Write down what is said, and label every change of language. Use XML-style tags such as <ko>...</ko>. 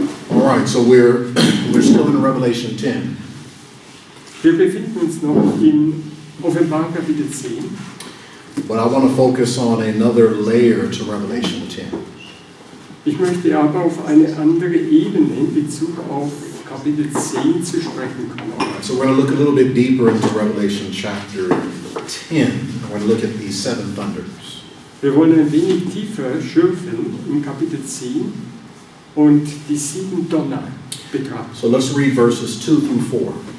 <en>All right, so we're still in Revelation 10.</en> <de>Wir befinden uns noch in Offenbarung Kapitel 10.</de> <en>But I want to focus on another layer to Revelation 10.</en> <de>Ich möchte aber auf eine andere Ebene in Bezug auf Kapitel 10 zu sprechen kommen.</de> <en>So we're going to look a little bit deeper into Revelation chapter 10. We're going to look at these seven thunders.</en> <de>Wir wollen ein wenig tiefer schürfen in Kapitel 10 und die 7 Donner betrachten.</de> <en>So let's read verses 2 through 4.</en>